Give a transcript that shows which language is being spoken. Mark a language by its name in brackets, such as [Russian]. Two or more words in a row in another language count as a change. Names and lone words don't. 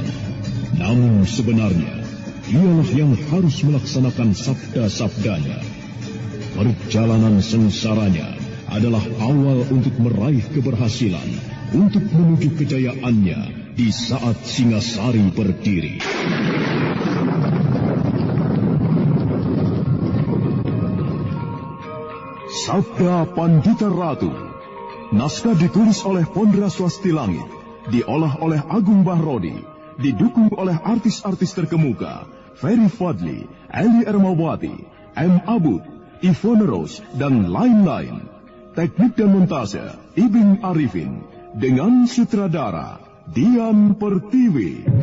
[Indonesian] Namun sebenarnya, dialah yang harus melaksanakan sabda-sabdanya. Perjalanan sengsaranya adalah awal untuk meraih keberhasilan, untuk menuju kejayaannya di saat Singasari berdiri. Sabda Pandita Ratu. Naskah ditulis oleh Pondra Swasti Langit, diolah oleh Agung Bahrodi, didukung oleh artis-artis terkemuka, Ferry Fadli, Eli Ermawati, M. Abud, Ivone Rose, dan lain-lain. Teknik dan montase, Ibing Arifin, dengan sutradara, Dian Pertiwi.